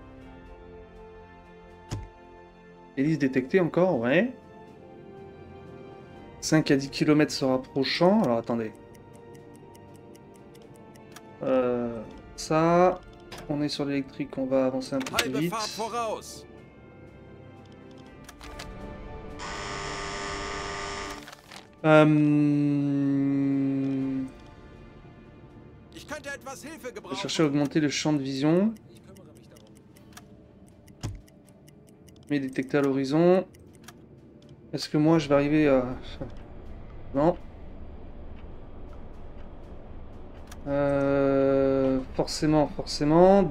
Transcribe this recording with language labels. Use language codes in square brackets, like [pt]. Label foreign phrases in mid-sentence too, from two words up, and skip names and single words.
[fr] Hélice détectée encore, ouais. 5 à 10 km se rapprochant. Alors attendez. Ça... On est sur l'électrique, on va avancer un peu plus [de] Halbe [fr] vite. [de] Fahrt voraus. Ich könnte etwas Hilfe [fr] Je vais [de] gebrauchen. [fr] chercher à augmenter le champ de vision. Mais détecté à l'horizon. Est-ce que moi je vais arriver à... Non. Forcément.